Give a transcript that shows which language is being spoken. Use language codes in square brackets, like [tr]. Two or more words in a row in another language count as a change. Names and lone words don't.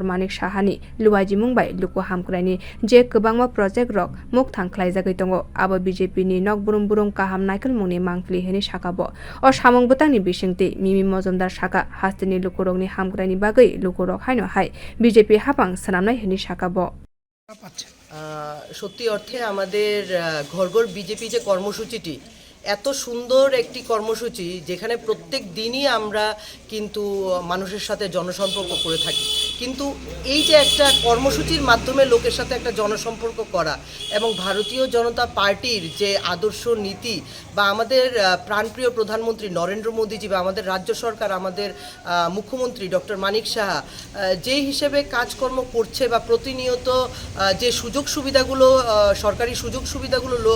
[trp] Manik Shahani Luwaji Mumbai Luku Hamkrani Je Kubangma Project Rock Muk Thanklai Jagai Tongo Abo BJP ni Nok Burum Burum Kaham Naikol Mung ni Mangkli Hani Shakabo O Shamong Butang ni Bishingti Mimi Mozumdar Shaka Hasteni Lukurok ni Hamkrani Bagai Lukurok Haino Hai BJP Hapang Sanamnai Hani Shakabo [bn] সত্যি অর্থে আমাদের ঘরঘর বিজেপি যে কর্মসূচিটি এত সুন্দর একটি কর্মসূচি যেখানে প্রত্যেক দিনই আমরা কিন্তু মানুষের সাথে জনসম্পর্ক করে থাকি কিন্তু এই যে একটা কর্মসূচির মাধ্যমে লোকের সাথে একটা জনসম্পর্ক করা এবং ভারতীয় জনতা পার্টির যে আদর্শ নীতি বা আমাদের প্রাণপ্রিয় প্রধানমন্ত্রী নরেন্দ্র মোদীজি বা আমাদের রাজ্য সরকার আমাদের মুখ্যমন্ত্রী ডক্টর মানিক সাহা যে হিসেবে কাজকর্ম করছে বা প্রতিনিয়ত যে সুযোগ সুবিধাগুলো সরকারি সুযোগ সুবিধাগুলো